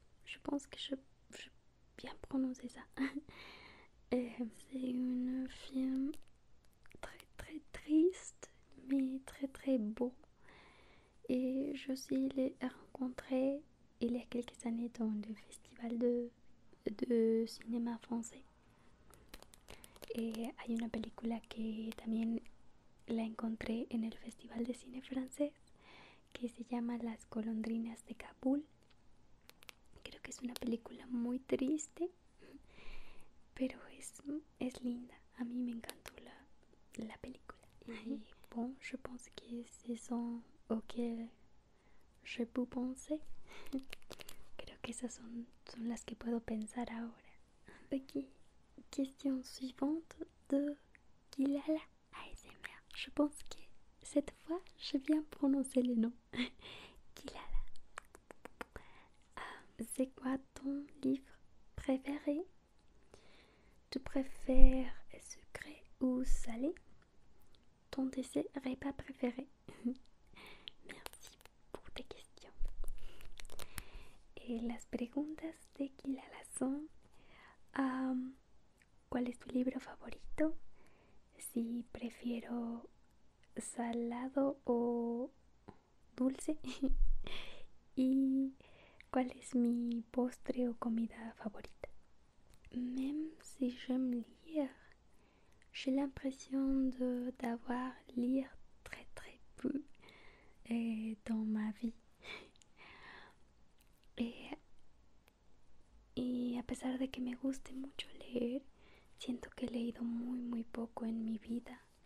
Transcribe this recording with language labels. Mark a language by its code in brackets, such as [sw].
[fr] Je pense que je bien prononcer ça. C'est un film très très triste, mais très très beau. Et je aussi l'ai rencontré il y a quelques années dans le festival de cinéma français. [es] Hay una película que también la encontré en el Festival de Cine Francés que se llama Las Golondrinas de Kabul. Creo que es una película muy triste, pero es linda. A mí me encantó la película. [fr] Y bon, je pense que ce sont auxquelles je peux penser. [es] Creo que esas son las que puedo pensar ahora. [fr] Ok, question suivante de Gilala ASMR. Je pense que cette fois, je viens prononcer le nom. Gilala. C'est quoi ton livre préféré? Tu préfères sucré ou salé? Ton repas préféré? Merci por tes questions. [es] Las preguntas de Gilala son: ¿cuál es tu libro favorito? Si prefiero salado o dulce. ¿Y cuál es mi postre o comida favorita? [fr] Même si j'aime lire, j'ai l'impression d'avoir lire très très peu dans ma vie. [es] Y a pesar de que me guste mucho leer, siento que he leído muy muy poco en mi vida.